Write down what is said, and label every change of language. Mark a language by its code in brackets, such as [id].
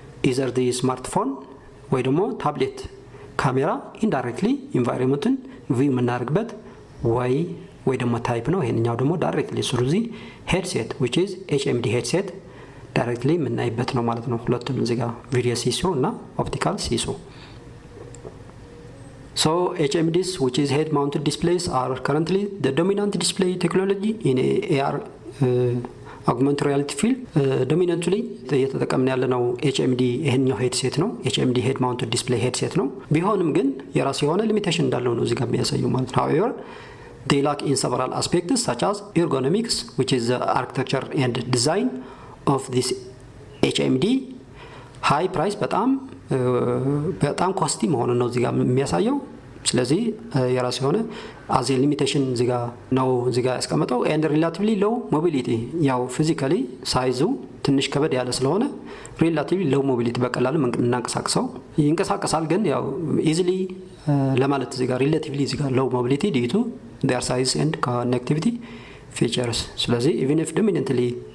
[am] ኢዘር ዲ ስማርትፎን ወይ ደግሞ ታብሌት ካሜራ ኢንዳይሬክትሊ ኢንቫይሮንመንቱን ቪው የምናደርግበት ወይ ደግሞ ታይፕ ነው። ይሄንኛው ደግሞ ዳይሬክትሊ ስሩ ዲ ሄድሴት which is HMD ሄድሴት ዳይሬክትሊ የምናይበት ነው ማለት ነው። ሁለቱም እዚህ ጋር ቪዲዮ ሲስሩ እና ኦፕቲካል ሲስሩ። [en] So HMDs, which is head mounted displays, are currently the dominant display technology in AR augmented reality field. [am] Dominantly እየተጠቀምን ያለነው HMD ይሄንኛው ሄድሴት ነው። HMD head mounted display headset ነው። ቢሆንም ግን የራሱ የሆነ ሊሚቴሽን እንዳለው ነው እዚህ ጋር የሚያሳየው ማለት ነው። [en] However, they lack in several aspects such as ergonomics, which is the architecture and design of this HMD. [am] high price በጣም ኮስቲ መሆኑ ነው እዚህ ጋር የሚያሳየው። ስለዚህ የራሱ የሆነ አዝ ሊሚቴሽን እዚህ ጋር ነው ያስቀመጠው። [en] and relatively low mobility [am] ያው ፊዚካሊ ሳይዙ ትንሽ ከበድ ያለ ስለሆነ relatively low mobility በቀላሉ እናንቀሳቅሰው ይንቀሳቀሳል፣ ግን ያው easily ለማለት እዚህ ጋር relatively እዚህ ጋር [en] low mobility due to their size and connectivity features። [am] ስለዚህ even if dominantly